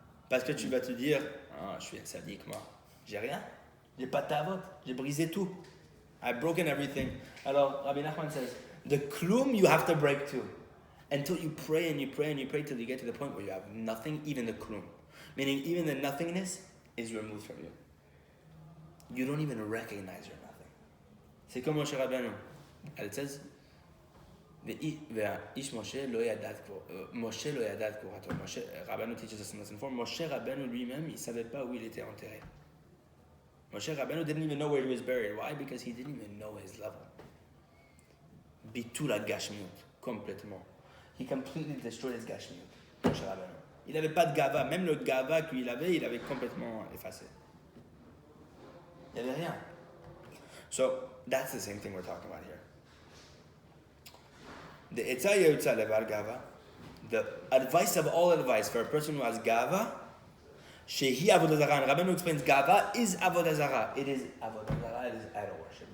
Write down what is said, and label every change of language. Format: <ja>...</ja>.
<fr>Parce que tu vas te dire, je suis un sadique, moi. J'ai rien. J'ai pas de ta'avot. J'ai brisé tout.</fr> <en>I've broken everything.</en> <fr>Alors,</fr> <en>Rabbi Nachman says, the klum you have to break too. Until you pray and you pray and you pray till you get to the point where you have nothing, even the klum. Meaning even the nothingness is removed from you. You don't even recognize your nothing.</en> <fr>C'est comme Moshe Rabeinu.</fr> <en>It says, Moshe lo yadad kurato. Rabeinu teaches us in lesson 4.</en> <fr>Moshe Rabeinu lui-même, il ne savait pas où il était enterré.</fr> <en>Moshe Rabeinu didn't even know where he was buried. Why? Because he didn't even know his level. Bitul gashmiut,</en> <fr>complètement.</fr> <en>He completely destroyed his gashmiut.</en> <fr>Moshe Rabeinu. Il n'avait pas de gava. Même le gava qu'il avait, il avait complètement effacé. Il n'y avait rien.</fr> <en>So, that's the same thing we're talking about here. The etzah yotza levar gava, the advice of all advice for a person who has gava, Shehi avodah zarah. And Rabeinu explains gava is avodah zarah. It is avodah zarah. It is idol worship.</en>